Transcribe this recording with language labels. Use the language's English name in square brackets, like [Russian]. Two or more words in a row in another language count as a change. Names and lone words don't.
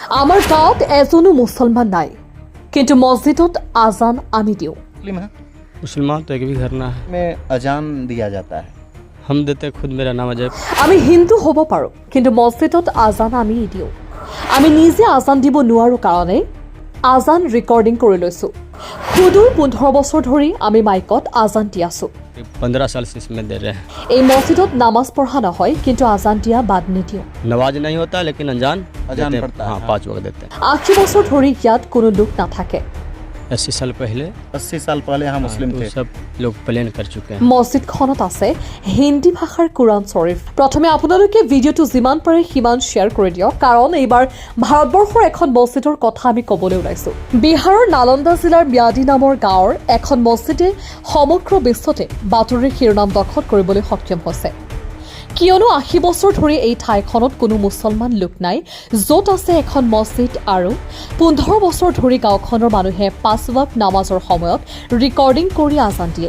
[Assamese] আমাৰ গাঁৱত এজনো মুছলমান নাই, কিন্তু মছজিদত আজান আমি দিওঁ। [Hindi] मुसलमान तो एक भी घर ना है में अजान दिया जाता है। हम देते खुद मेरा नाम अजय [Assamese] আমি হিন্দু হ'ব পাৰোঁ, কিন্তু মছজিদত আজান আমি দিওঁ। আমি নিজে আজান দিব নোৱাৰোঁ কাৰণে আজান ৰেকৰ্ডিং কৰি লৈছোঁ। সুদূৰ 15 বছৰ ধৰি আমি মাইকত আজান দি আছোঁ। [Hindi] 15 साल से इसमें दे रहे हैं [Assamese] এই মছজিদত নামাজ পঢ়া নহয়, কিন্তু আজান দিয়া বাদ নিদিওঁ। [Hindi] नवाज नहीं होता लेकिन अजान अजान देते हैं। पड़ता है, हाँ हाँ। 5 वक्त देते हैं [Assamese] 80 বছৰ ধৰি ইয়াত কোনো লোক নাথাকে। [Hindi] 80 साल पहले 80 साल पहले यहाँ मुस्लिम तो थे। सब लोग प्लेन कर चुके हैं [Assamese] মছজিদখনত আছে হিন্দী ভাষাৰ কোৰাণ শ্বৰীফ। প্ৰথমে আপোনালোকে ভিডিঅ'টো যিমান পাৰে সিমান শ্বেয়াৰ কৰি দিয়ক, কাৰণ এইবাৰ ভাৰতবৰ্ষৰ এখন মছজিদৰ কথা আমি ক'বলৈ ওলাইছোঁ। বিহাৰৰ নালন্দা জিলাৰ ম্যাদী নামৰ গাঁৱৰ এখন মছজিদে সমগ্ৰ বিশ্বতে বাতৰিৰ শিৰোনাম দখল কৰিবলৈ সক্ষম হৈছে, কিয়নো 80 বছৰ ধৰি এই ঠাইখনত কোনো মুছলমান লোক নাই, য'ত আছে এখন মছজিদ, আৰু 15 বছৰ ধৰি গাঁওখনৰ মানুহে 5 ৱাক্ত নামাজৰ সময়ত ৰেকৰ্ডিং কৰি আজান দিয়ে।